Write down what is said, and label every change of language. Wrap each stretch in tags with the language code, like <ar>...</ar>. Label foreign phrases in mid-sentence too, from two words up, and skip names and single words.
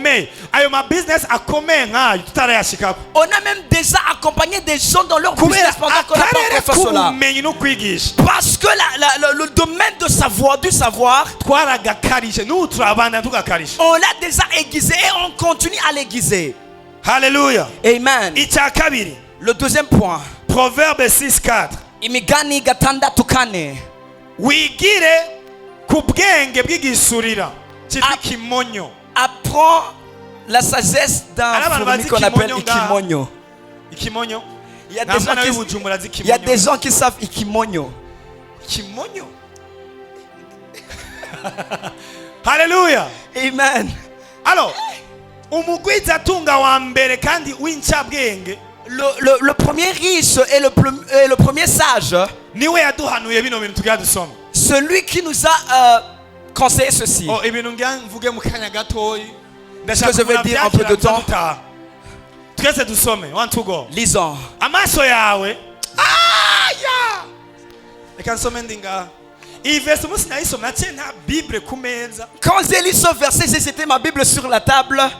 <fr>On a même déjà accompagné des gens dans leur business pendant qu'on n'a pas fait cela. Parce que le domaine du savoir, on l'a déjà aiguisé et on continue à l'aiguiser. Alléluia. Amen. Le deuxième point. Proverbe 6:4.</fr> <rw>Imigani gatanda tukane. Wigire kubwenge bw'igisurira cyitwa kimonyo.</rw> <fr>Apprends la sagesse d'un fourmi qu'on appelle ikimonyo.</fr> <rw>Ikimonyo.</rw> <fr>Il y a des gens qui savent ikimonyo.</fr> <rw>Kimonyo. Alléluia.</rw> <fr>Amen. Alors,</fr> <rw>umugwiza tunga wa mbere kandi w'incabwenge.</rw> <fr>Le premier riche et le premier sage,</fr> <rw>niwe yaduhanuye bino bintu tugiye dusoma.</rw> <fr>Celui qui nous a conseiller ceci. Que je vais dire un peu de temps. Lisons. Quand j'ai lu ce verset, c'était ma Bible sur la table.</fr>